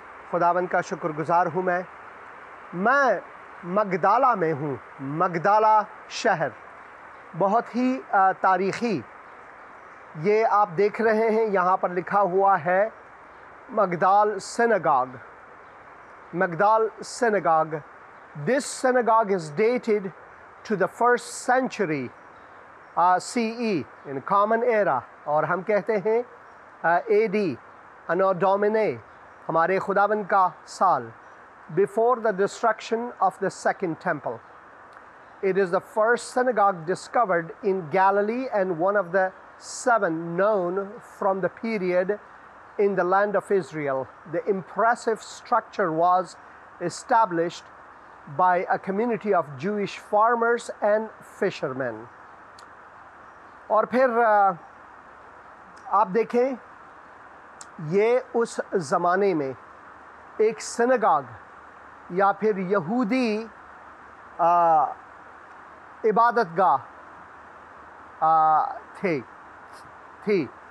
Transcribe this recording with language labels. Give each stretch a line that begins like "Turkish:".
Urdu: خداوند کا شکر گزار ہوں. میں مگدالہ میں ہوں. مگدالہ شہر بہت ہی تاریخی، یہ آپ دیکھ رہے ہیں یہاں پر لکھا ہوا ہے مگدال سینگاگ.
English: Magdala synagogue. This synagogue is dated to the 1st century CE, in common era.
Urdu: اور ہم کہتے ہیں
English: AD, Anno Domini,
Urdu: ہمارے خداوند کا سال,
English: before the destruction of the Second Temple. It is the first synagogue discovered in Galilee and one of the 7 known from the period in the land of Israel. The impressive structure was established by a community of Jewish farmers and fishermen.
Urdu: اور پھر آپ دیکھیں یہ اس زمانے میں ایک سنگاگ یا پھر یہودی عبادت گاہ تھی.